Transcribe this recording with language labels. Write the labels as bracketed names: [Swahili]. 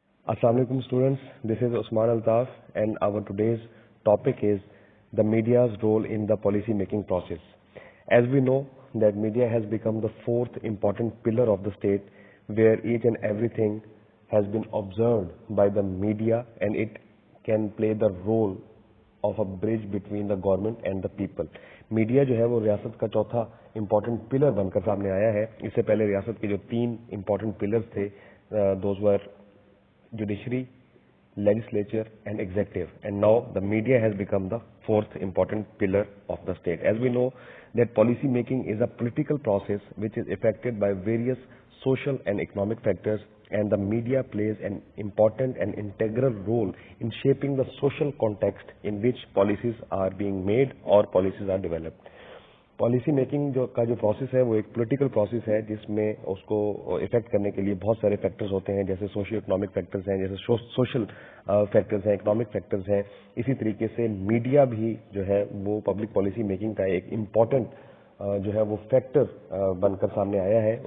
[English] Assalamu alaikum students, this is Usman Altaf and our today's topic is the media's role in the policy making process. As we know that media has become the fourth important pillar of the state where each and everything has been observed by the media and it can play the role of a bridge between the government and the people. [Hindi] Media जो है वो रियासत का चौथा important pillar बनकर सामने आया है. इससे पहले रियासत के जो तीन इम्पोर्टेंट पिलर्स थे, those were [English] judiciary, legislature and executive, and now the media has become the fourth important pillar of the state. As we know that policy making is a political process which is affected by various social and economic factors, and the media plays an important and integral role in shaping the social context in which policies are being made or policies are developed. [Hindi] Policy making का जो process है वो एक political process है जिसमें उसको effect करने के लिए बहुत सारे फैक्टर्स होते हैं, जैसे सोशियो इकोनॉमिक फैक्टर्स हैं, जैसे सोशल फैक्टर्स हैं, इकोनॉमिक फैक्टर्स हैं. इसी तरीके से मीडिया भी जो है वो पब्लिक पॉलिसी मेकिंग का एक इम्पॉर्टेंट जो है वो फैक्टर बनकर सामने आया है.